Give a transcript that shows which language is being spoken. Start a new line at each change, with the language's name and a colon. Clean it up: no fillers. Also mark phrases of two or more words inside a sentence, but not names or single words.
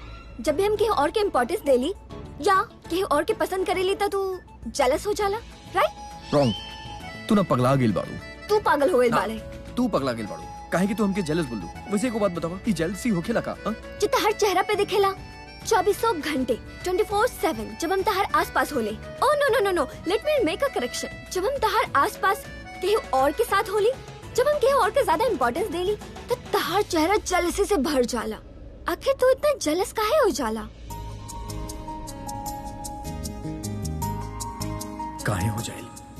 Bhojpuri: जब भी हम केहू और के इम्पोर्टेंस देली या केहू और के पसंद करेली त तू जेलस हो जाला, राइट? रॉन्ग, तू ना पगला गेल बाड़ू, तू पागल हो गइल बाड़े। तू पगला गेल बाड़ू, काहे कि तू हमके जेलस बोल दू। वैसे एको बात बतावा, ई जेलसी होखेला का? हां, जितना हर चेहरा पे दिखेला 2400 घंटे 24/7 जब हम तहार आसपास होले।
English: Oh no no no no, let me make a correction.
Bhojpuri: जब हम तहार आसपास केहू और के साथ होली, जब हम केहू और के ज्यादा इम्पोर्टेंस देली, तो तहार चेहरा जेलसी से भर जाला। आखिर तू इतना जेलस काहे हो जाला? काहे हो जाएली?